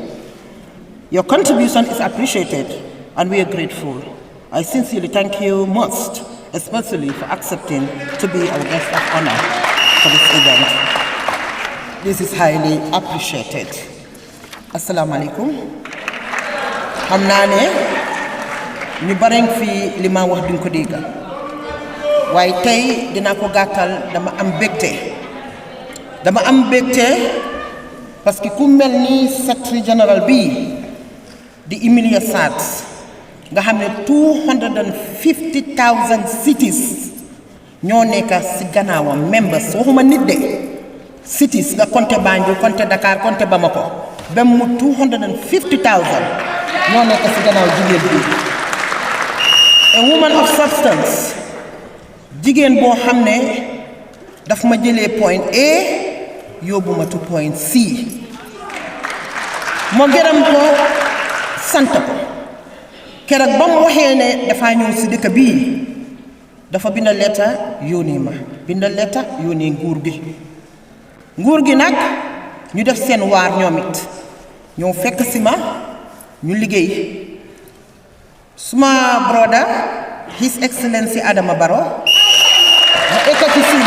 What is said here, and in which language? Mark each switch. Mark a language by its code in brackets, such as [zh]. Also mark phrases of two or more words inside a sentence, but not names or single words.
[en] Your contribution is appreciated, and we are grateful. I sincerely thank you most, especially for accepting to be our guest of honor for this event. This is highly appreciated. [ar] السلام عليكم. [wo] Xam naa ne ñu bari fi li ma wax duñ ko dégg waaye tey dinaa ko gàttal dama am mbégte [fr] parce que [wo] ku mel ni [en] secretary general [wo] bi di Emilia Sats nga xam ne 250,000 cities ñoo nekk ci gannaawam members waxuma nit de cities nga compté Banjul compté Dakar compté Bamako ba mu 250,000 ñoo nekk ci gannaaw jigéen bi [en] a woman of substance [wo] jigéen boo xam ne daf ma jëlee point A yóbbu ma [en] to point C [wo] moo gërëm ko sant ko keroog ba mu waxee ne dafa ñëw ci dëkk bii dafa bindal lettre yónnee ma bindal lettre yónnee nguur gi nag ñu def seen waar ñoom it ñoo fekk si ma ñu liggéey suma brother [en] His Excellency [wo] Adama Barrow ma ekkati